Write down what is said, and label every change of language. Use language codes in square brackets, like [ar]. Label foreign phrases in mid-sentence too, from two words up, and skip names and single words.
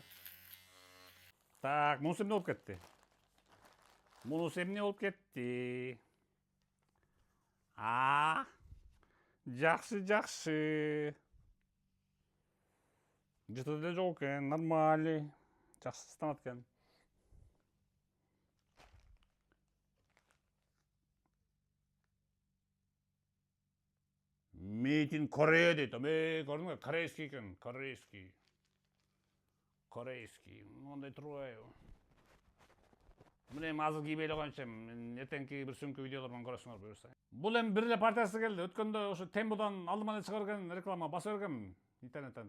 [ky] Так, мунусу эмне болуп кетти? Мунусу эмне болуп кетти? Жакшы. Жыты деле жок экен, нормальный. Жакшы станат экен. [en] Made in Korea [ky] дейт. Көрдүңбү? Корейский экен, корейский. Мондай турбайбы? Мына эми азыр кийбей эле коюнчу, эртеңки бир сөңкү видеолордон көрөсүңөр буюрса. Бул эми бир эле партиясы келди. Өткөндө ошо Темудан алдыма эле чыгарган реклама басып бергем интернеттен.